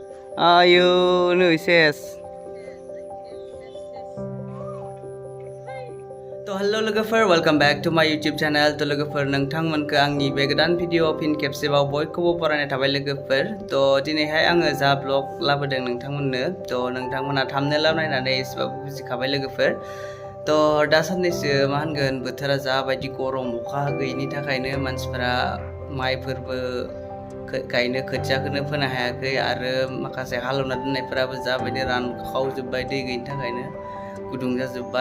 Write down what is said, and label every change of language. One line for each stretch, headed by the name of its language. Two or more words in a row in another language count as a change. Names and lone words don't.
Bodo: आयु नै सेस तो हेलो लोगोफोर
English: welcome back to my YouTube channel.
Bodo: तो लोगोफोर नोंथांमोनखौ आंनि बे गोदान भिडिअ फिन खेबसेबाव बयखौबो बरायनाय थाबाय लोगोफोर। तो दिनैहाय आङो जा ब्लग लाबोदों नोंथांमोननो, तो नोंथांमोना थाम्बनेइलाव नायनानै एसेबाबो बुजिखाबाय लोगोफोर। तो दा साननैसो मा होनगोन बोथोरा जाबायदि गरम, अखा गैयिनि थाखायनो मानसिफोरा माइफोरबो गायनो खोथियाखौनो फोनो हायाखै आरो माखासे हालेवना दोननायफोराबो जाबायदि रानखावजोब्बाय दै गैयिनि थाखायनो गुदुं जाजोब्बाय।